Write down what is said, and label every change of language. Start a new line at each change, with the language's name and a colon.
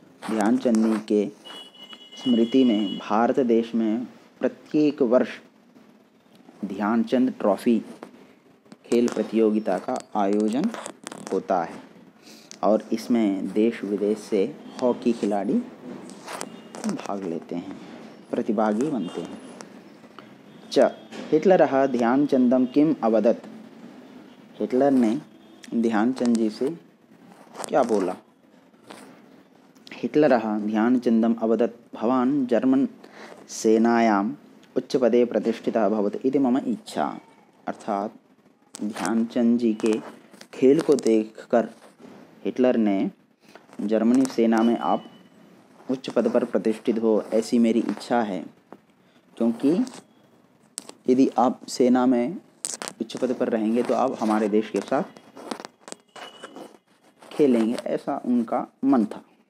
Hindi: ध्यानचंद के स्मृति में भारत देश में प्रत्येक वर्ष ध्यानचंद ट्रॉफी खेल प्रतियोगिता का आयोजन होता है और इसमें देश विदेश से हॉकी खिलाड़ी भाग लेते हैं, प्रतिभागी बनते हैं।
Sanskrit: च हिटलरः ध्यानचंदं किम अवदत्,
Hindi: हिटलर ने ध्यानचंद जी से क्या बोला?
Sanskrit: हिटलरः ध्यानचन्दम् अवदत् भवान् जर्मन सेनायाम् उच्चपदे प्रतिष्ठितः भवतु इति मम इच्छा।
Hindi: अर्थात ध्यानचंद जी के खेल को देखकर हिटलर ने जर्मनी सेना में आप उच्च पद पर प्रतिष्ठित हो ऐसी मेरी इच्छा है, क्योंकि यदि आप सेना में उच्च पद पर रहेंगे तो आप हमारे देश के साथ खेलेंगे, ऐसा उनका मन था।